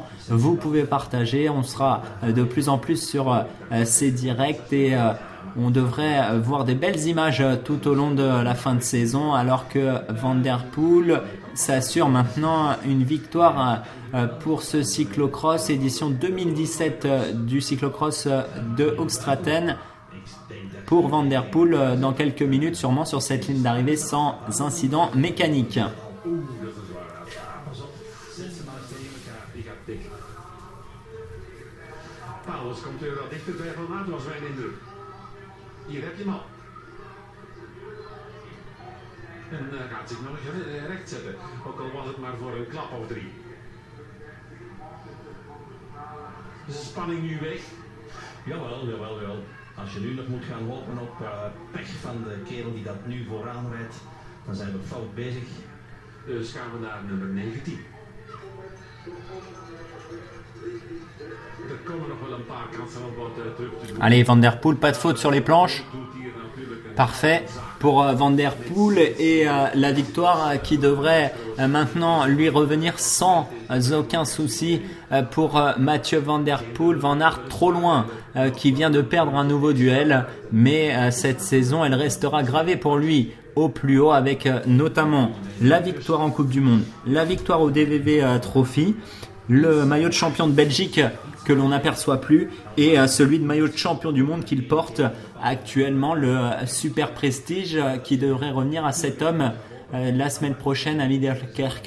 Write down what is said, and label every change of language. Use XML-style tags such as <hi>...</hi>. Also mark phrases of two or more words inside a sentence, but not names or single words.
<fr>Vous pouvez partager, on sera de plus en plus sur ces directs et on devrait voir des belles images tout au long de la fin de saison alors que Van Der Poel s'assure maintenant une victoire pour ce cyclocross édition 2017 du cyclocross de Hoogstraten pour Van Der Poel dans quelques minutes sûrement sur cette ligne d'arrivée sans incident mécanique.</fr> <nl>Paulus komt weer wat dichter bij Van Aert, was mijn indruk. Hier heb je hem al. En gaat zich nog recht zetten, ook al was het maar voor een klap of 3. Is de spanning nu weg? Jawel. Als je nu nog moet gaan lopen op pech van de kerel die dat nu vooraan rijdt, dan zijn we fout bezig. Dus gaan we naar nummer 19.</nl> <fr>Allez, Van Der Poel, pas de faute sur les planches. Parfait pour Van Der Poel et la victoire qui devrait maintenant lui revenir sans aucun souci pour Mathieu Van Der Poel. Van Aert trop loin qui vient de perdre un nouveau duel, mais cette saison elle restera gravée pour lui au plus haut avec notamment la victoire en Coupe du Monde, la victoire au DVV Trophy, le maillot de champion de Belgique que l'on n'aperçoit plus et celui de maillot de champion du monde qu'il porte actuellement, le Super Prestige qui devrait revenir à cet homme la semaine prochaine à Middelkerke.</fr>